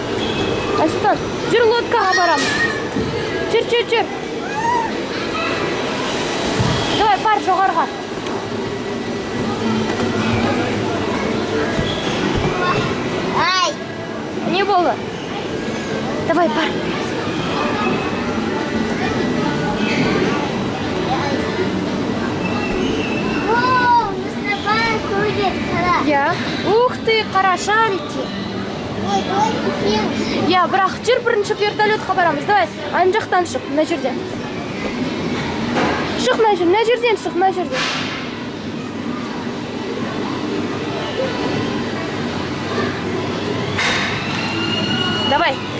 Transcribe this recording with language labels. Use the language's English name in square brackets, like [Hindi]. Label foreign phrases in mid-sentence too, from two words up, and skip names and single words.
[Kazakh] Айсұлтан, жүр, лодкаға барамыз. Жүр. Давай, бар, жоғарға. Ай, Не болды? Давай, бар. [Russian] воу, мы с тобой ходим, қара. Я. Ух ты, қара шарики. Ой, давай купим. [Kazakh] Я, бірақ жүр, бірінші вертолетқа барамыз. Давай, ана жақтан шық, мына жерден. Шық, мына жерден шық, мына жерден. [Russian] Давай.